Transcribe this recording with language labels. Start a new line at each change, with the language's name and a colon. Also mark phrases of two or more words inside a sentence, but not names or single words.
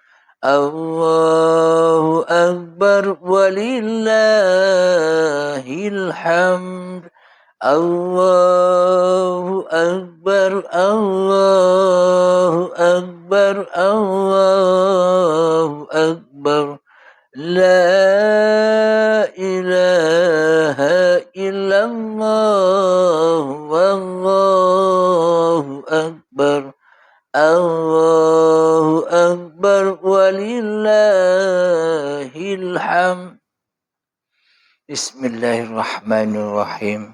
Arabic: الله أكبر ولله الحمد. الله أكبر، الله أكبر، الله أكبر. لا إله إلا الله، والله أكبر. الله أكبر ولله الحمد. بسم الله الرحمن الرحيم.